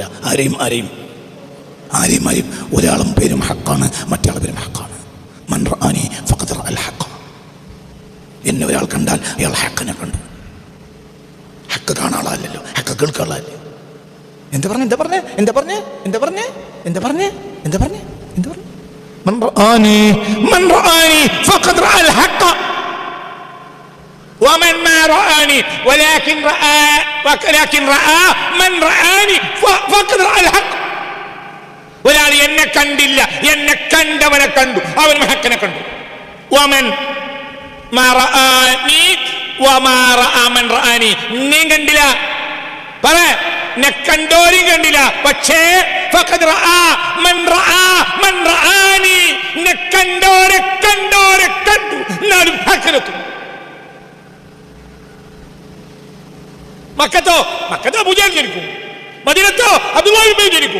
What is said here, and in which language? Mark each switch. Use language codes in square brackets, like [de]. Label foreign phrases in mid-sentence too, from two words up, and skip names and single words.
[ml] ആരെയും ഒരാളും പേരും ഹക്കാണ്, മറ്റേ ആളും പേരും ഹക്കാണ്. [ar] من رآني فقد رأى الحق. [ml] എന്നെ ഒരാൾ കണ്ടാൽ അയാൾ ഹക്കിനെ കണ്ടു. ഹക്ക് കാണാളല്ലോ, ഹക്ക് കേൾക്കാളല്ലേ. എന്താ പറഞ്ഞേ? [ar] من رآني فقد رأى الحق ومن ما رآني ولكن رأى من رآني فقد رأى الحق. [ml] ഒരാൾ എന്നെ കണ്ടില്ല, എന്നെ കണ്ടവനെ കണ്ടു, അവൻ ഹക്കിനെ കണ്ടു. [ar] ومن ما رآني وما رأى من رآني. [ml] നീ കണ്ടില്ല, പറ, എന്നെ കണ്ടോരും കണ്ടില്ല, പക്ഷേ [ar] فقد رأى من رآني. [ml] എന്നെ കണ്ടോരെ കണ്ടു, എന്നാലും ഹക്കിലെത്തും. മക്കത്തോ അബൂജഹൽ ജനിക്കും, മദീനത്തോ അബ്ദുല്ലാഹി ഇബ്നു ജനിക്കും.